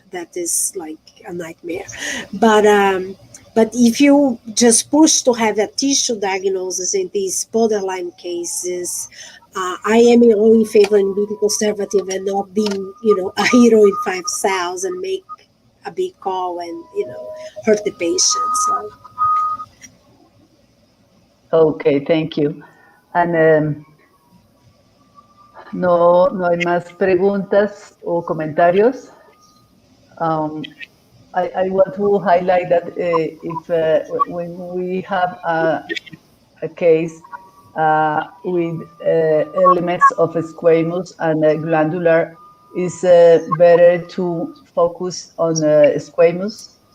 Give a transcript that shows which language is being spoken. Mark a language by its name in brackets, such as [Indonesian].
[English] That is like a nightmare. But if you just push to have a tissue diagnosis in these borderline cases, I am in favor in being conservative and not being, a hero in 5 cells and make a big call and hurt the patient. So. Okay, thank you. [Spanish] And no hay más preguntas o comentarios. [English] I want to highlight that if when we have a case with elements of squamous and glandular, is better to focus on squamous?